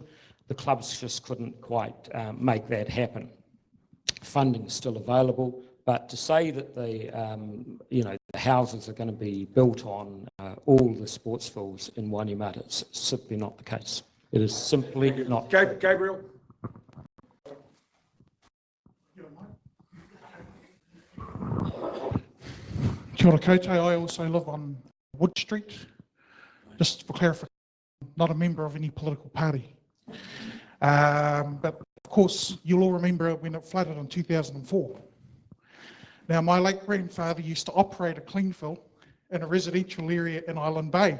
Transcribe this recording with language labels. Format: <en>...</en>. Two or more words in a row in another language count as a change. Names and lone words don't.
<en>The clubs just couldn't quite make that happen. Funding is still available, but to say that the houses are going to be built on all the Sportsvilles in Wainuiomata, it's simply not the case. It is simply not. Gabriel.</en> <mi>Kia ora koutou,</mi> <en>I also live on Wood Street. Just for clarification, not a member of any political party. But of course, you'll all remember when it flooded in 2004. Now, my late grandfather used to operate a clean fill in a residential area in Island Bay.</en>